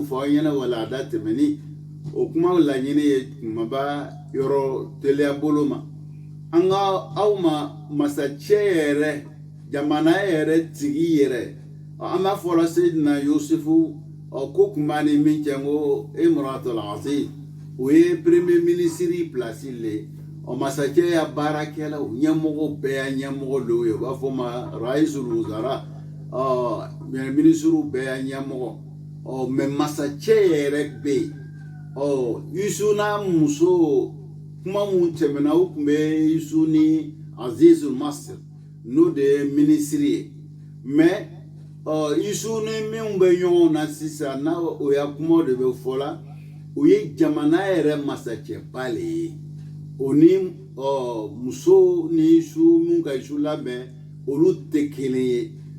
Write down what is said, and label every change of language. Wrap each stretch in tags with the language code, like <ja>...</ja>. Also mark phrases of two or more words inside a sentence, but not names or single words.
<bm>fɔ aw ɲɛna wala a da tɛmɛni o kuma laɲini ye kumaba yɔrɔ teliya bolo ma an ka aw ma masacɛ yɛrɛ jamana yɛrɛ tigi yɛrɛ an b'a fɔla Seydina Yusufu ko kun b'a ni min cɛ ko Imratul Aziz o ye</bm> <fr>premier ministre</fr> <bm>place le masacɛ ya baarakɛlaw ɲɛmɔgɔ bɛɛ ya ɲɛmɔgɔ dɔw ye u b'a fɔ ma</bm> <ar>رئيس الوزراء</ar> <bm>ministre bɛɛ ya ɲɛmɔgɔ mais masacɛ yɛrɛ bɛ yen Yusu n'a muso kuma mun tɛmɛna u tun bɛ Yusu ni Azizul Masir n'o de ye ministre ye mais Yusu ni minnu bɛ ɲɔgɔn na sisan n'a o ya kuma de bɛ fɔ la o ye jamana yɛrɛ masacɛba le ye o ni muso ni Yusu min ka Yusu labɛn olu tɛ kelen ye</bm>